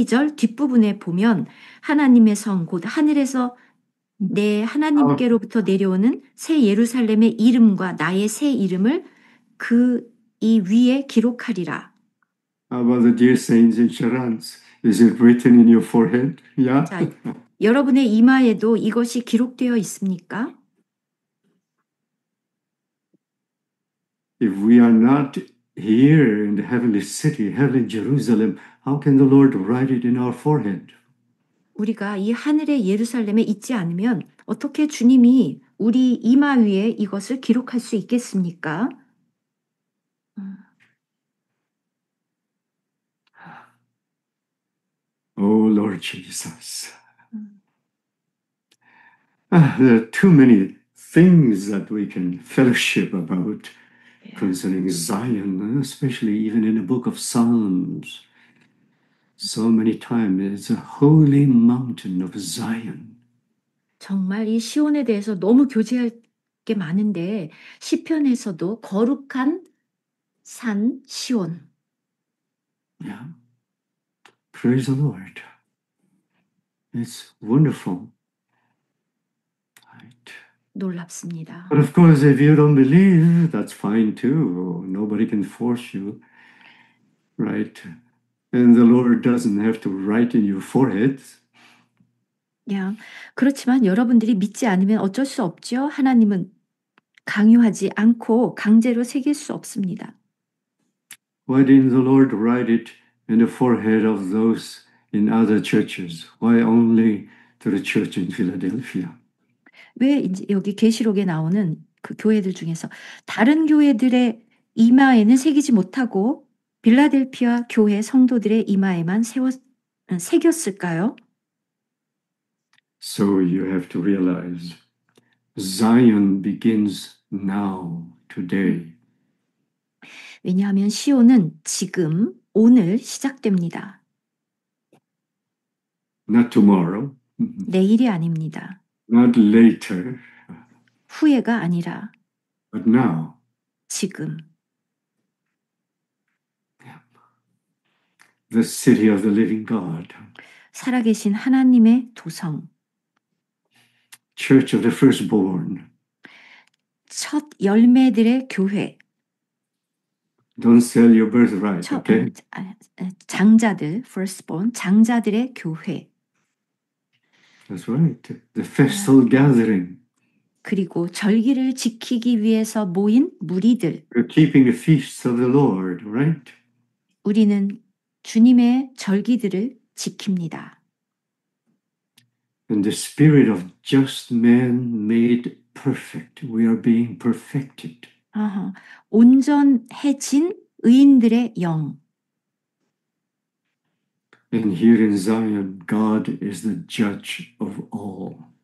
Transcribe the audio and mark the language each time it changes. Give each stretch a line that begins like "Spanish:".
Korean: 12절 뒷부분에 보면 하나님의 성 곧 하늘에서 내 하나님께로부터 내려오는 새 예루살렘의 이름과 나의 새 이름을 그 이 위에 기록하리라.
English: How about the dear saints in Charans? Is it written in your forehead? Yeah.
Korean: 자, 여러분의 이마에도 이것이 기록되어 있습니까?
English: If we are not here in the heavenly city, heavenly Jerusalem, how can the Lord write it in our forehead?
Korean: 우리가 이 하늘의 예루살렘에 있지 않으면 어떻게 주님이 우리 이마 위에 이것을 기록할 수 있겠습니까?
English: Oh, Lord Jesus. There are too many things that we can fellowship about concerning Zion, especially even in the book of Psalms. So many times it's a holy mountain of Zion.
Korean: 정말 이 시온에 대해서 너무 교제할 게 많은데 시편에서도 거룩한 산 시온.
English: Yeah. Praise the Lord. It's wonderful. Right.
Korean: 놀랍습니다.
English: But of course, if you don't believe, that's fine too. Nobody can force you. Right? And the Lord doesn't have to write in your forehead.
Korean: 야, 그렇지만 여러분들이 믿지 않으면 어쩔 수 없죠. 하나님은 강요하지 않고 강제로 새길 수 없습니다.
English: Why didn't the Lord write it in the forehead of those in other churches? Why only to the church in Philadelphia?
Korean: 왜 이제 여기 계시록에 나오는 그 교회들 중에서 다른 교회들의 이마에는 새기지 못하고 빌라델피아 교회 성도들의 이마에만 새겼을까요?
English: So you have to realize Zion begins now, today.
Korean: 왜냐하면 시온은 지금, 오늘 시작됩니다.
English: Not tomorrow.
Korean: 내일이 아닙니다.
English: Not later.
Korean: 후회가 아니라
English: But now.
Korean: 지금.
English: The city of the living God.
Korean: 살아계신 하나님의 도성.
English: Church of the firstborn.
Korean: 첫 열매들의 교회.
English: Don't sell your birthright, okay?
Korean: 장자들, firstborn, 장자들의 교회.
English: That's right. The festal gathering.
Korean: 그리고 절기를 지키기 위해서 모인 무리들.
English: We're keeping the feasts of the Lord, right?
Korean: 우리는 주님의 절기들을 지킵니다.
English: And the spirit of just man made perfect. We are being perfected.
Korean: 온전해진 의인들의 영.
English: And here in Zion, God is the judge of all.